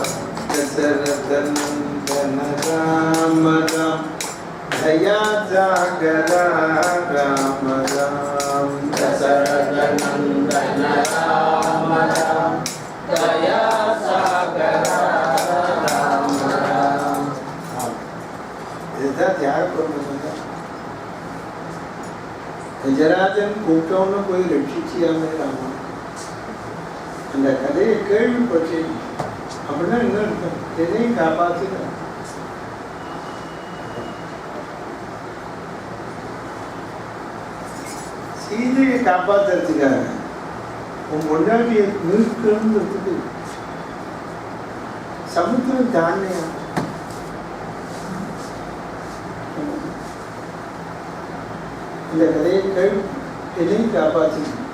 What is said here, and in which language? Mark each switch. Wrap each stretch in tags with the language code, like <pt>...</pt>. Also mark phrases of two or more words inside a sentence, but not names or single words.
<sa>दशरथ नंदन राम राम दया सागर राम राम दशरथ नंदन राम राम दया सागर राम राम</sa> <ta>இதுதான் தியாகப்படுறது. கஜராஜன் கூப்பிட்டவன போய் ரட்சிச்சியாமே ராமா. அந்த கதையை கேள்விப்பட்டேன். அப்படின்னா என்ன அர்த்தம்? எதையும் காப்பாத்துங்க. சீதையை காப்பாத்துறதுக்காக உன் பொண்டாட்டியை மீட்கிறதுக்கு சமுத்திரம் தாண்டியா இந்த கதையை கேள்வி எதையும் காப்பாத்துங்க.</ta>